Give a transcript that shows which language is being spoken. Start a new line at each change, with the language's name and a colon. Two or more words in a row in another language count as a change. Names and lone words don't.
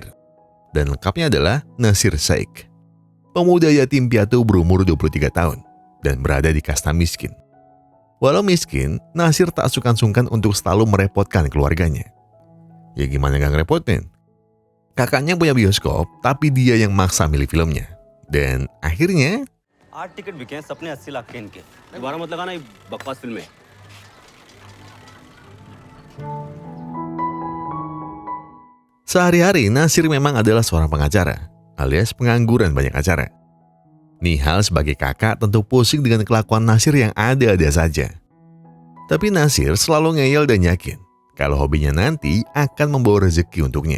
Indonesian: Dan lengkapnya adalah Nasir Sheikh. Pemuda yatim piatu berumur 23 tahun dan berada di kasta miskin. Walau miskin, Nasir tak sungkan-sungkan untuk selalu merepotkan keluarganya. Ya gimana gak ngerepotin? Kakaknya punya bioskop, tapi dia yang maksa milih filmnya. Dan akhirnya
Hindi: 8 टिकट बिके हैं सबने 80 लाख के इनके दोबारा मत लगाना ये बकवास फिल्म है.
Indonesian: sehari-hari Nasir memang adalah seorang pengacara, alias pengangguran banyak acara. Nihal sebagai kakak tentu pusing dengan kelakuan Nasir yang ada-ada saja. Tapi Nasir selalu ngeyel dan yakin kalau hobinya nanti akan membawa rezeki untuknya.